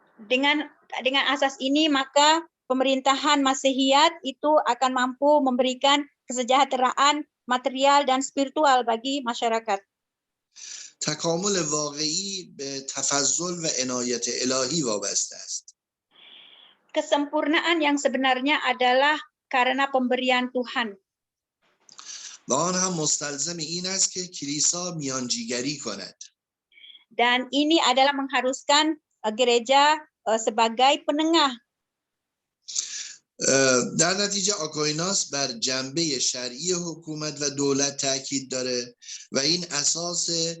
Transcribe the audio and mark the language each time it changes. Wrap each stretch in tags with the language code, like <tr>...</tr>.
<fa>Dengan asas ini maka pemerintahan Masihiyat itu akan mampu memberikan kesejahteraan material dan spiritual bagi masyarakat. تکامل واقعی به تفضل و عنایت الهی وابسته است.</fa> <id>Kesempurnaan yang sebenarnya adalah karena pemberian Tuhan.</id> <fa>و آن هم مستلزم این است که کلیسا میانجیگری کند.</fa> <id>Dan ini adalah mengharuskan gereja sebagai penengah.</id> <fa>در نتیجه آکایناس بر جنبه شرعی حکومت و دولت تاکید داره و این اساس</fa>